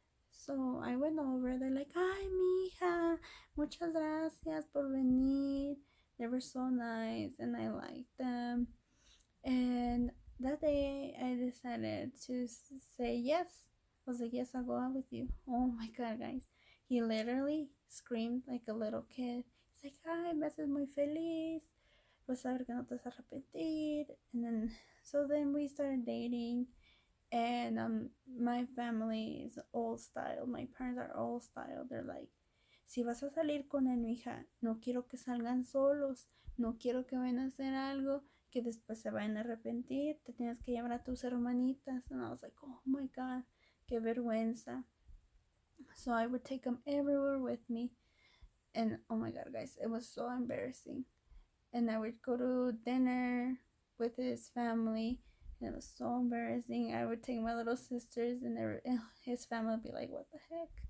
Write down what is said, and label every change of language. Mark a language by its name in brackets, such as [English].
[English] So I went over. They're like, [Spanish] ay, mija, muchas gracias por venir. [English] They were so nice, and I liked them. And that day I decided to say yes. I was like, yes, I'll go out with you. Oh my God, guys. He literally screamed like a little kid. He's like, [Spanish] ay, me haces muy feliz. Vas a ver que no te vas a arrepentir. [English] And then we started dating. And my family is old style. My parents are old style. They're like, [Spanish] si vas a salir con él, mija, no quiero que salgan solos, no quiero que vayan a hacer algo que después se vayan a arrepentir, te tienes que llevar a tus hermanitas. [English] And I was like, oh my god, [Spanish] qué vergüenza. [English] So I would take them everywhere with me, and oh my god, guys, it was so embarrassing. And I would go to dinner with his family, and it was so embarrassing. I would take my little sisters, and his family would be like, what the heck?